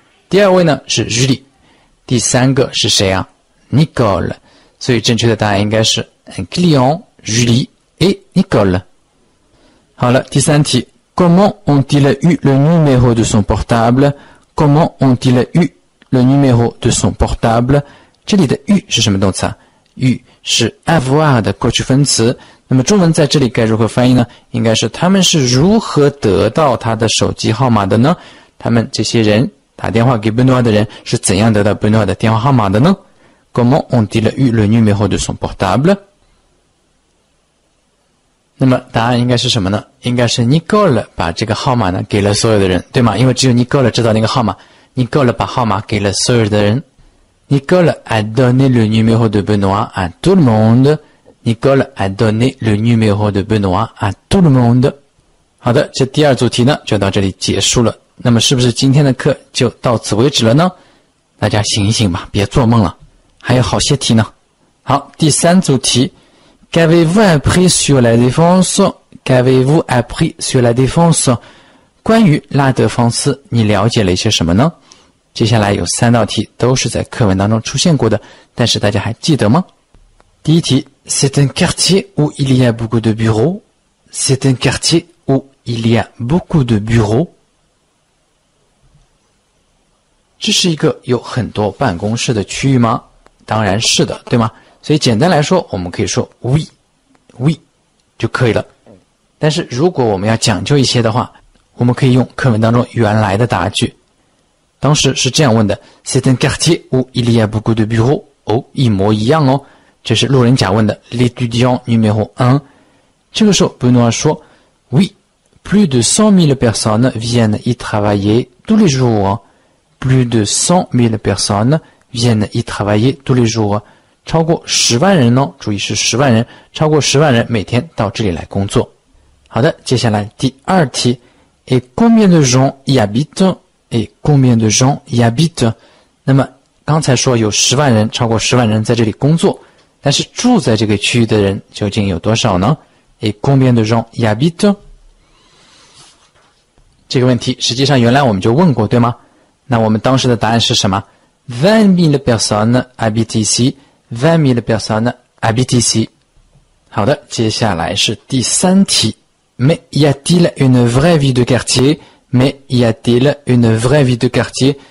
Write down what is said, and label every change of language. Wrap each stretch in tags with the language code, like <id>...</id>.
<zh>第2位呢是 Julie， 第3个是谁啊？ Nicole。所以正确的答案应该是</zh> <fr>un client, Julie et Nicole。</fr> <zh>好了，第3题</zh> <fr>Comment ont-ils eu le numéro de son portable? Comment ont-ils eu le numéro de son portable?</fr> <zh>这里的 eu 是什么动词啊与是 avoir 的过去分词。那么中文在这里该如何翻译呢？应该是他们是如何得到他的手机号码的呢？他们这些人打电话给 Benoît 的人是怎样得到 Benoît 的电话号码的呢？</zh> <fr>Comment ont-ils eu le numéro de son portable？</fr> <zh>那么答案应该是什么呢？应该是 Nicole 把这个号码呢给了所有的人，对吗？因为只有 Nicole 知道那个号码， Nicole 把号码给了所有的人。</zh> <fr>Nicole a donné le numéro de Benoît à tout le monde. Nicole a donné le numéro de Benoît à tout le monde.</fr> <zh>好的，这第二组题呢就到这里结束了。那么是不是今天的课就到此为止了呢？大家醒一醒吧，别做梦了，还有好些题呢。好，第三组题</zh> <fr>Qu'avez-vous appris sur la défense? Qu'avez-vous appris sur la défense?</fr> <zh>关于拉德芳斯你了解了一些什么呢？接下来有3道题都是在课文当中出现过的，但是大家还记得吗？第一题</zh> <fr>C'est un quartier où il y a beaucoup de bureaux. C'est un quartier où il y a beaucoup de bureaux.</fr> <zh>这是一个有很多办公室的区域吗？当然是的，对吗？所以简单来说，我们可以说</zh> <fr>oui oui</fr> <zh>就可以了。但是如果我们要讲究一些的话，我们可以用课文当中原来的答句。当时是这样问的</zh> <fr>C'est un quartier où il y a beaucoup de bureaux.</fr> <zh>哦，一模一样哦。这是路人甲问的</zh> <fr>L'étudiant numéro 1.</fr> <zh>这个时候 Benoît 说</zh> <fr>Oui, plus de 100 000 personnes viennent y travailler tous les jours. Plus de 100 000 personnes viennent y travailler tous les jours.</fr> <zh>超过10万人哦，注意是10万人，超过10万人每天到这里来工作。好的，接下来第二题</zh> <fr>Et combien de gens y habitent? Et combien de gens y habitent?</fr> <zh>那么刚才说有10万人，超过10万人在这里工作，但是住在这个区域的人究竟有多少呢？</zh> <fr>Et combien de gens y habitent?</fr> <zh>这个问题实际上原来我们就问过，对吗？那我们当时的答案是什么？</zh> <fr>20 000 personnes habitent ici. 20 000 personnes habitent ici.</fr> <zh>好的，接下来是第3题</zh> <fr>Mais y a-t-il une vraie vie de quartier? Mais y a-t-il une vraie vie de quartier?</fr>